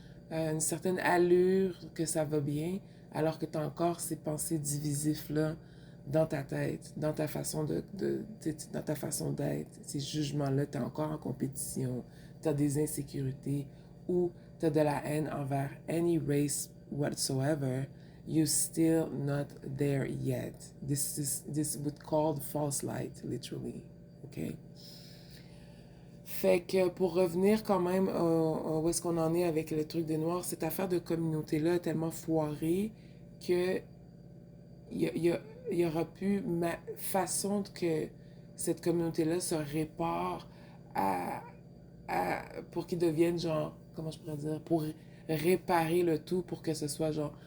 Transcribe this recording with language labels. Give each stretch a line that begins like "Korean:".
French: une certaine allure que ça va bien, alors que tu as encore ces pensées divisives-là dans ta tête, dans ta façon dans ta façon d'être, ces jugements-là, tu es encore en compétition, tu as des insécurités ou tu as de la haine envers
English: any race whatsoever, you're still not there yet. This would called false light, literally. Okay?
French: Fait que pour revenir quand même où est-ce qu'on en est avec le truc des Noirs, cette affaire de communauté-là est tellement foirée que il y aura plus façon que cette communauté-là se répare à, pour qu'ils deviennent genre, comment je pourrais dire, pour réparer le tout pour que ce soit genre